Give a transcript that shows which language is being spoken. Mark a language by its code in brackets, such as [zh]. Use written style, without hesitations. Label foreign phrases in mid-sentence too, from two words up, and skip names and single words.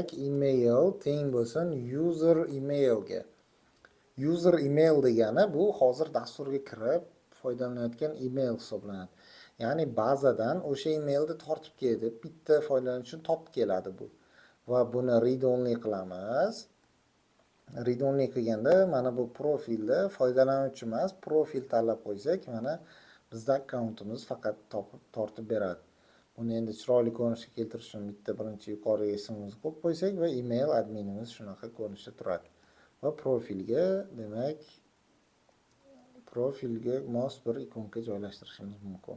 [uz] Email teng bo'lsin user emailga. User email degani bu hozir dasturga kirib foydalanayotgan email hisoblanadi. Ya'ni bazadan o'sha emailni tortib keldi, bitta foydalanuvchini topib keladi bu. Va buni [en] read only [uz] qilamiz. [en] Read only [uz] qilganda mana bu profilda foydalanuvchi emas, profil tanlab qo'ysak, mana bizda akkauntimiz faqat tortib beradi. Buni endi chiroyli ko'rinishga keltirish uchun bitta birinchi yuqoriga ismimizni qo'yib qo'ysak va email adminimiz shunaqa ko'rinishda turadi. Va profilga, demak, profilga mos bir ikonka joylashtirishimiz mumkin.